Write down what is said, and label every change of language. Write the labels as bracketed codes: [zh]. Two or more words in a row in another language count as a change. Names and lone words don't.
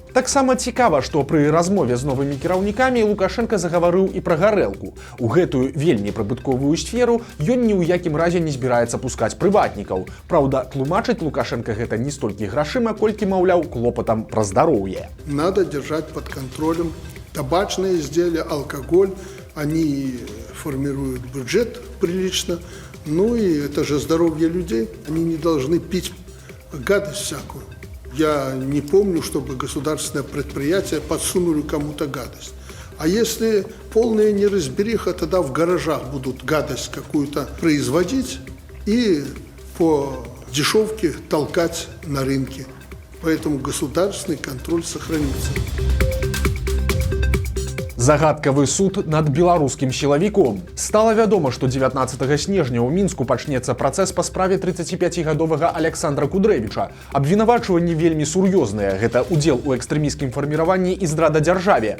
[be] Таксама цікава, што пры размове з новымі кіраўнікамі Лукашенко загаварыў і пра гарэлку. У гэтую вельмі прыбытковую сферу ён ні ў якім разе не збіраецца пускаць прыватнікаў. Праўда, тлумачыць Лукашенко гэта не столькі грашыма, колькі, маўляў, клопатам пра здароўе. [ru] Надо держать под контролем табачные изделия, алкоголь. Они формируют бюджет прилично. Ну и это же здоровье людей. Они не должны пить гадость всякую. Я не помню, чтобы государственное предприятие подсунули кому-то гадость. А если полная неразбериха, тогда в гаражах будут гадость какую-то производить и по дешевке толкать на рынке. Поэтому государственный контроль сохранится. [be] Загадкавы суд над беларускім сілавіком. Стала вядома, што 19 снежня ў Мінску пачнецца працэс па справе 35гадовага Александра Кудрэвіча. Абвінавачванні вельмі сур'ёзныя. Гэта удзел у экстрэмісцкім фарміраванні і здрада дзяржаве.